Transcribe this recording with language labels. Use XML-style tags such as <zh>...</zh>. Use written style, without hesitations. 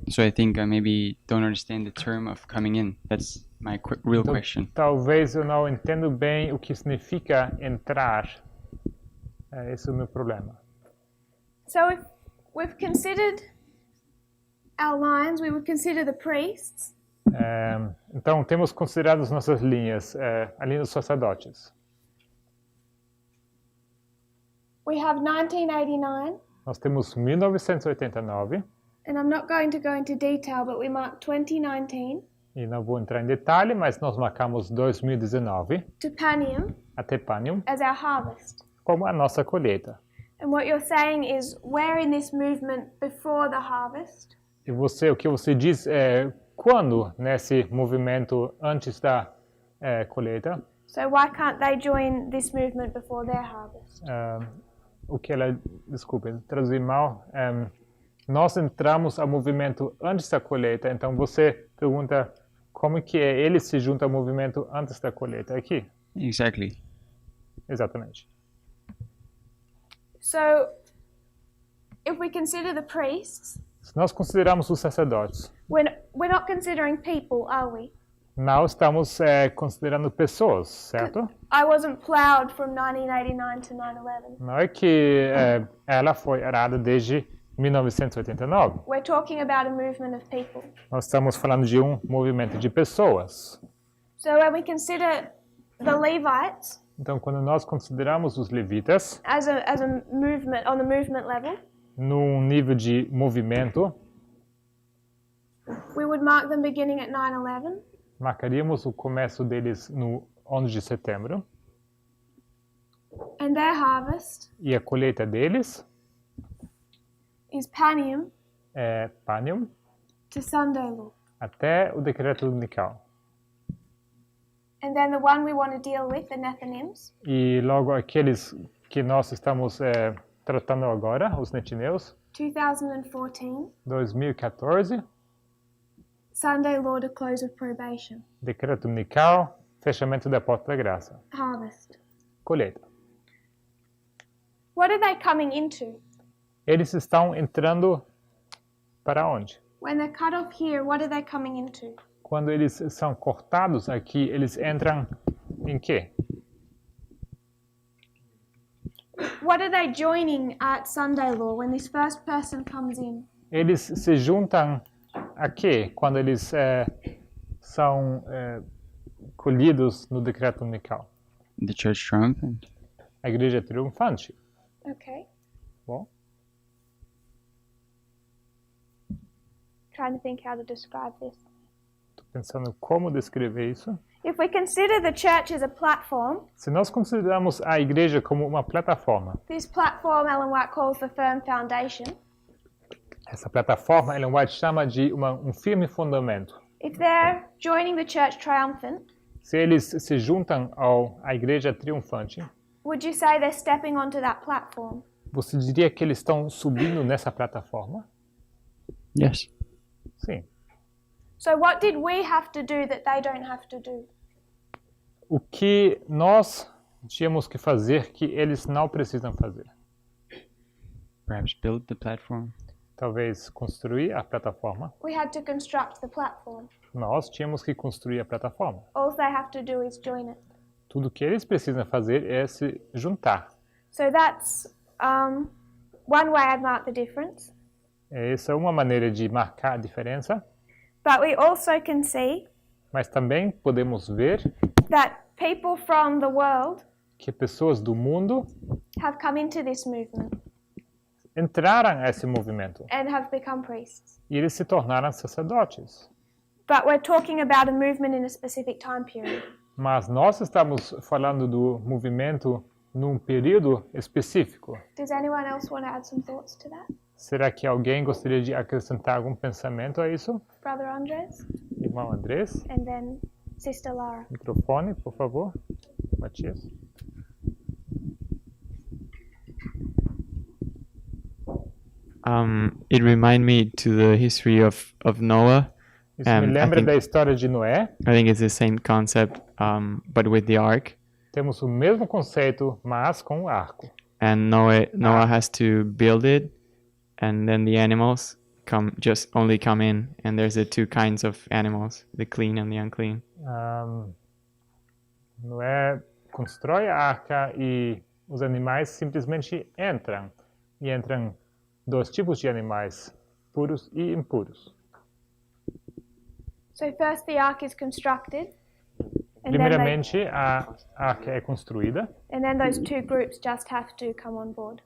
<en>so I think I maybe don't understand the term of coming in. That's my real</en> <pt>Então,</pt> <en>question.</en> <pt>talvez eu não entendo bem o que significa entrar. Esse é o meu problema.</pt> <en>So if we've considered our lines, we would consider the priests,</en> <pt>Então, temos considerado as nossas linhas, a linha dos sacerdotes.</pt> <en>we have 1989,</en> <pt>Nós temos 1989,</pt> <en>and I'm not going to go into detail, but we mark 2019,</en> <pt>e não vou entrar em detalhe, mas nós marcamos 2019,</pt> <en>Tupanium,</en> <pt>a Tepanium,</pt> <en>as our harvest.</en> <pt>como a nossa colheita.</pt> <en>And what you're saying is we're in this movement before the harvest,</en> <pt>E o que você diz é quando nesse movimento antes da colheita,</pt> <en>so why can't they join this movement before their harvest?</en> <pt>o que ela, desculpe, traduzir mal, nós entramos ao movimento antes da colheita, então você pergunta como que ele se junta ao movimento antes da colheita, aqui,</pt> <en>Exactly.</en> <pt>exatamente.</pt> <en>So if we consider the priests,</en> <pt>Se nós considerarmos os sacerdotes,</pt> <en>we're not considering people, are we?</en> <pt>não estamos considerando pessoas, certo?</pt> <en>I wasn't plowed from 1989 to 9/11.</en> <pt>Não é que ela foi arada desde 1989.</pt> <en>We're talking about a movement of people.</en> <pt>Nós estamos falando de um movimento de pessoas.</pt> <en>So when we consider the Levites</en> <pt>Então, quando nós consideramos os levitas</pt> <en>as a movement on the movement level,</en> <pt>num nível de movimento,</pt> <en>we would mark them beginning at 9/11,</en> <pt>marcaríamos o começo deles no 11 de setembro,</pt> <en>And their harvest</en> <pt>e a colheita deles</pt> <en>is Panium</en> <pt>é Panium</pt> <en>to Sunday law.</en> <pt>até o decreto dominical.</pt> <en>And then the one we want to deal with, the Nethinims,</en> <pt>E logo aqueles que nós estamos tratando agora, os netineus,</pt> <en>2014,</en> <pt>2014,</pt> <en>Sunday law to close of probation,</en> <pt>decreto dominical, fechamento da porta da graça,</pt> <en>harvest.</en> <pt>colheita.</pt> <en>What are they coming into?</en> <pt>Eles estão entrando para onde?</pt> <en>When they're cut off here, what are they coming into?</en> <pt>Quando eles são cortados aqui, eles entram em quê?</pt> <en>What are they joining at Sunday law when this first person comes in?</en> <pt>Eles se juntam a quê quando eles são colhidos no decreto dominical?</pt> <en>The church triumphant.</en> <pt>A igreja triunfante.</pt> <en>Okay.</en> <pt>Bom,</pt> <en>Trying to think how to describe this.</en> <pt>estou pensando como descrever isso.</pt> <en>If we consider the church as a platform,</en> <pt>Se nós consideramos a igreja como uma plataforma,</pt> <en>this platform Ellen White calls the firm foundation.</en> <pt>essa plataforma Ellen White chama de um firme fundamento.</pt> <en>If they're joining the church triumphant,</en> <pt>Se eles se juntam à igreja triunfante,</pt> <en>would you say they're stepping onto that platform?</en> <pt>você diria que eles estão subindo nessa plataforma?</pt> <en>Yes.</en> <pt>Sim.</pt> <en>So what did we have to do that they don't have to do?</en> <pt>O que nós tínhamos que fazer que eles não precisam fazer?</pt> <en>Perhaps build the platform.</en> <pt>Talvez construir a plataforma.</pt> <en>We had to construct the platform.</en> <pt>Nós tínhamos que construir a plataforma.</pt> <en>All they have to do is join it.</en> <pt>Tudo que eles precisam fazer é se juntar.</pt> <en>So that's one way I'd mark the difference.</en> <pt>Essa é uma maneira de marcar a diferença,</pt> <en>But we also can see</en> <pt>mas também podemos ver</pt> <en>that people from the world</en> <pt>que pessoas do mundo</pt> <en>have come into this movement</en> <pt>entraram a esse movimento</pt> <en>and have become priests.</en> <pt>e eles se tornaram sacerdotes.</pt> <en>But we're talking about a movement in a specific time period.</en> <pt>Mas nós estamos falando do movimento num período específico.</pt> <en>Does anyone else want to add some thoughts to that?</en> <pt>Será que alguém gostaria de acrescentar algum pensamento a isso?</pt> <en>Brother Andres?</en> <pt>Irmão Andrés,</pt> <en>And then Sister Lara.</en> <pt>microfone, por favor. Matias.</pt> <en>It remind me to the history of Noah.</en> <pt>Isso me</pt> <en>I</en> <pt>lembra</pt> <en>think-</en> <pt>da história de Noé.</pt> <en>I think it's the same concept, but with the ark.</en> <pt>Temos o mesmo conceito, mas com o arco.</pt> <en>And Noah has to build it, and then the animals only come in. And there's the two kinds of animals, the clean and the unclean.</en> <pt>Noé constrói a arca e os animais simplesmente entram. E entram dois tipos de animais, puros e impuros.</pt> <en>So first the ark is constructed. And then,</en> <pt>Primeiramente, a arca é construída</pt> <en>and then those two groups just have to come on board.</en>